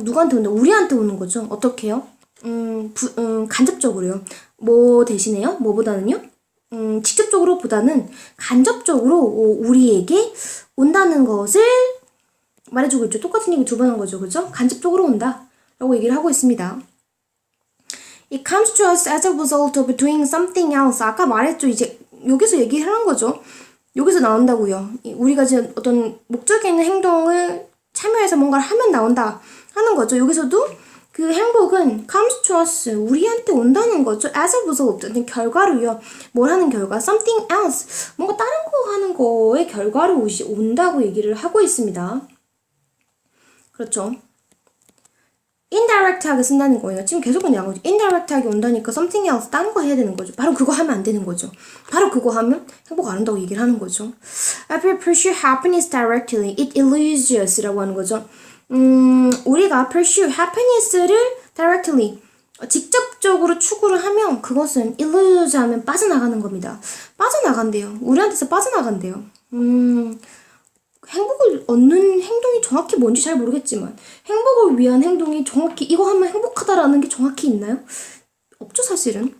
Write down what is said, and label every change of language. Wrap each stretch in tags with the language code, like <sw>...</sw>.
<ko>누구한테 온다? 우리한테 오는 거죠. 어떻게 해요? 간접적으로요. 뭐 대신에요? 뭐보다는요? 직접적으로 보다는 간접적으로 우리에게 온다는 것을 말해주고 있죠. 똑같은 얘기 두 번 한 거죠. 그죠? 간접적으로 온다. 라고 얘기를 하고 있습니다.</ko> <en>It comes to us as a result of doing something else.</en> <ko>아까 말했죠. 이제 여기서 얘기를 하는 거죠. 여기서 나온다고요. 우리가 지금 어떤 목적이 있는 행동을 참여해서 뭔가를 하면 나온다 하는 거죠. 여기서도 그 행복은</ko> <en>comes to us.</en> <ko>우리한테 온다는 거죠.</ko> <en>as a result.</en> <ko>결과로요. 뭘 하는 결과?</ko> <en>something else.</en> <ko>뭔가 다른 거 하는 거의 결과로 온다고 얘기를 하고 있습니다. 그렇죠. indirect하게 쓴다는 거예요. 지금 계속 그냥 거죠. indirect하게 온다니까</ko> <en>something else</en> <ko>다른 거 해야 되는 거죠. 바로 그거 하면 안 되는 거죠. 바로 그거 하면 행복 안 한다고 얘기를 하는 거죠.</ko> <en>If we pursue happiness directly, it eludes us</en> <ko>라고 하는 거죠. 우리가</ko> <en>pursue happiness</en> <ko>를 directly 직접적으로 추구를 하면 그것은 elude 하면 빠져나가는 겁니다. 빠져나간대요. 우리한테서 빠져나간대요. 행복을 얻는 행동이 정확히 뭔지 잘 모르겠지만 행복을 위한 행동이 정확히 이거 하면 행복하다라는 게 정확히 있나요? 없죠 사실은.</ko>